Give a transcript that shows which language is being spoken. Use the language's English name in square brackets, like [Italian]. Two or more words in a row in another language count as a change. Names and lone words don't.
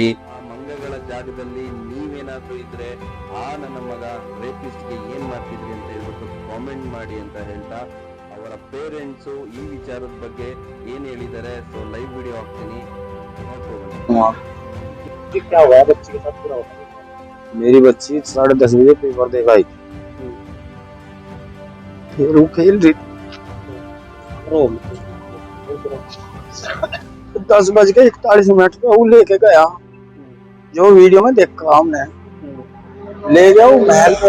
[Kannada] ಆ ಮಂಗಗಳ ಜಾಗದಲ್ಲಿ ನೀವೇನಾದ್ರೂ ಇದ್ರೆ ಆ ನನ್ನ ಮಗ ರೇಪಿಸ್ಟ್ಗೆ ಏನ್ ಮಾಡ್ತಿದ್ರಿ ಅಂತ ಹೇಳ್ಬಿಟ್ಟು ಕಾಮೆಂಟ್ ಮಾಡಿ ಅಂತ ಹೇಳ್ತಾ, ಅವರ ಪೇರೆಂಟ್ಸು ಈ ವಿಚಾರದ ಬಗ್ಗೆ ಏನ್ ಹೇಳಿದ್ದಾರೆ. [English] so live video [Kannada] ಹಾಕ್ತೀನಿ, ನೋಡ್ಕೊಂಡು. [Hindi] क्या हुआ बच्ची के साथ पूरा होता मेरी बच्ची 10:30 बजे पेपर देगा आई, फिर वो खेल रही थी। रो 10:41 पे वो लेके गया, जो वीडियो में देखा हमने, ले गया वो महल पर।